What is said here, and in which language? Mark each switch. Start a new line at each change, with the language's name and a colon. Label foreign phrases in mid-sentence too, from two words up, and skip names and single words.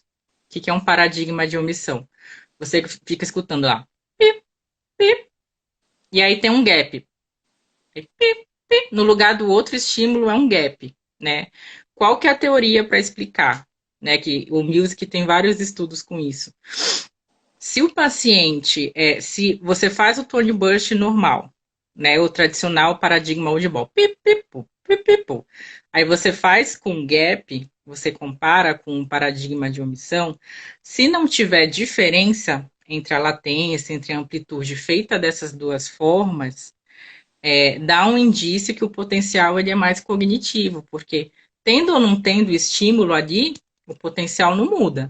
Portuguese: O que é um paradigma de omissão? Você fica escutando lá, pip, pip, e aí tem um gap. Pip, pip, no lugar do outro estímulo é um gap, né? Qual que é a teoria para explicar? Né, que o Music tem vários estudos com isso. Se o paciente, se você faz o
English: tone burst
Portuguese: normal, né, o tradicional paradigma audible, pip, pip, pu, pip, pip, pu. Aí você faz com gap, você compara com o paradigma de omissão, se não tiver diferença entre a latência, entre a amplitude feita dessas duas formas, dá um indício que o potencial ele é mais cognitivo, porque tendo ou não tendo estímulo ali, o potencial não muda.